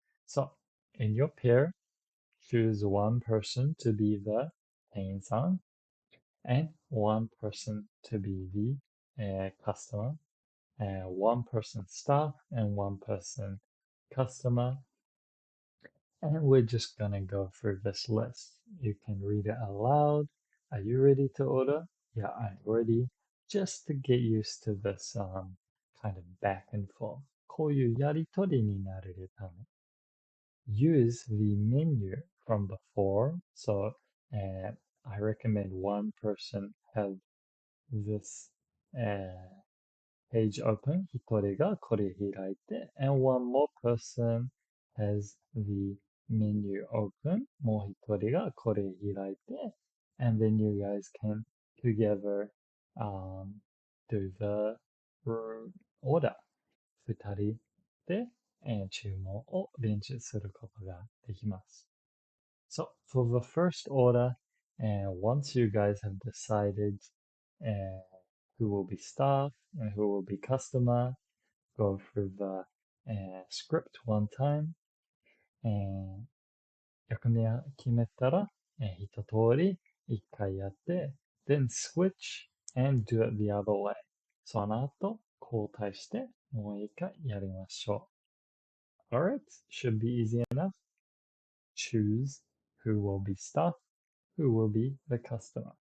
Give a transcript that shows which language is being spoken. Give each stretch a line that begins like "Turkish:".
English: So, in your pair, choose one person to be the 店員さん and one person to be the customer, one person staff and one person customer. And we're just gonna go through this list. You can read it aloud. Are you ready to order? Yeah, I'm ready. Just to get used to this kind of back and forth.
Japanese: こういうやりとりになれるため。
English: Use the menu from before. So I recommend one person have this page open.
Japanese: 一人がこれ開いて
English: and one more person has the menu open.
Japanese: もう一人がこれ開いて
English: and then you guys can together do the order.
Japanese: 二人で注文を練習することができます。
English: So for the first order, once you guys have decided who will be staff and who will be customer, go through the script one time.
Japanese: 役目を決めたら、一通り一回やって、
English: then switch and do it the other way.
Japanese: その後、交代してもう一回やりましょう。
English: Alright, should be easy enough. Choose who will be staff, who will be the customer.